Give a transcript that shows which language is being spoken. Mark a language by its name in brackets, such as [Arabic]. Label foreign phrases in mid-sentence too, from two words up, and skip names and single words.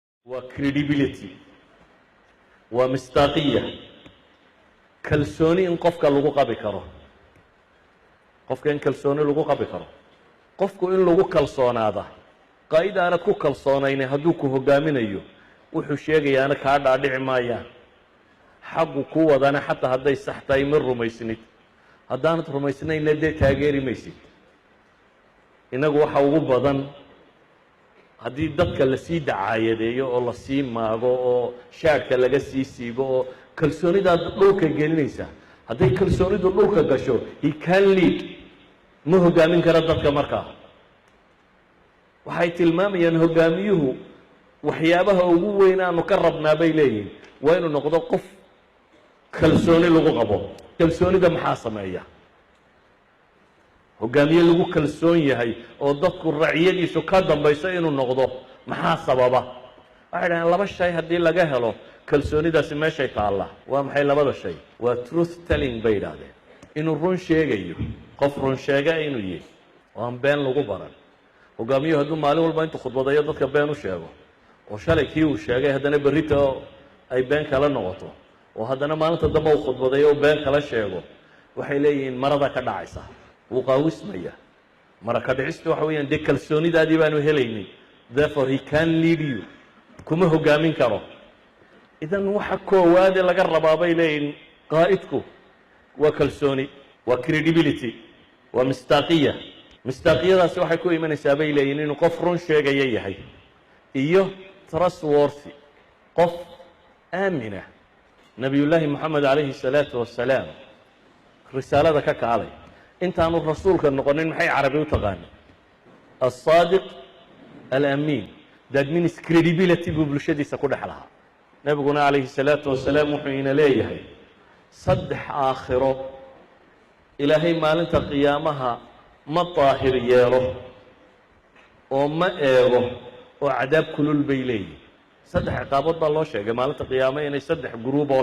[Arabic] وcredibility ومصداقية [Somali] kalsooni in qofka lagu qabi karo qofka in kalsooni lagu qabi karo qofku in lagu kalsoonaada qayd aanad ku kalsoonayn hadduu ku hogaaminayo wuxuu sheegayaana kaa dhaadhici maayaan xaqu ku wadana xataa hadday sax tahay ma rumaysnid haddaanad rumaysnayna dee taageeri maysid inagu waxa ugu badan haddii dadka lasii dacaayadeeyo oo lasii maago oo shaadhka laga sii siibo oo kalsoonidaad dhulka gelinaysa hadday kalsoonidu dhulka gasho [English] he can lead [Somali] ma hogaamin kara dadka markaa waxay tilmaamayaan hogaamiyuhu waxyaabaha ugu weyn aanu ka rabnaa bay leeyihin waa inuu noqdo qof kalsooni lagu qabo kalsoonida maxaa sameeya hogaamiye lagu kalsoon yahay oo dadku raciyadiisu ka dambayso inuu noqdo maxaa sababa waxay dhahaan laba shay haddii laga helo kalsoonidaasi meeshay taalla waa maxay labada shay waa [English] truth telling [Somali] bay yidhaahdeen inuu run sheegayo qof run sheega inuu yahay oo aan been lagu baran hogaamiyuhu hadduu maalin walba intuu khudbadayo dadka been u sheego oo shalay kii uu sheegay haddana berrita ay been kala noqoto oo haddana maalinta dambe uu khudbadayo oo been kala sheego waxay leeyihiin marada ka dhacaysa wuu qaawismaya mara ka dhicistu waxa weeyaan dee kalsoonidaadii baanu helaynin [English] therefore he can lead you [Somali] kuma hogaamin karo idan waxa koowaade laga rabaa bay leeyihiin qaa'idku waa kalsooni waa credibility waa mistaaqiya mistaaqiyadaasi waxay ku imanaysaa bay leeyihiin inuu qof run sheegaya yahay iyo trustworthy qof aamina nabiyullaahi moxamed [Arabic] عليه الصلاة والسلام [Somali] risaalada ka kaalay intaanu rasuulka noqonin maxay carabi u taqaana [Arabic] الصادق الأمين [English] that means credibility [Somali] buu bulshadiisa ku dhex lahaa nebiguna [Arabic] عليه الصلاة والسلام [Somali] wuxuu ina leeyahay saddex aakhiro ilaahay maalinta qiyaamaha ma daahir yeelo oo ma eego oo cadaab kulul bay leeyihin saddex ciqaabood baa loo sheegay maalinta qiyaame inay saddex guruub oo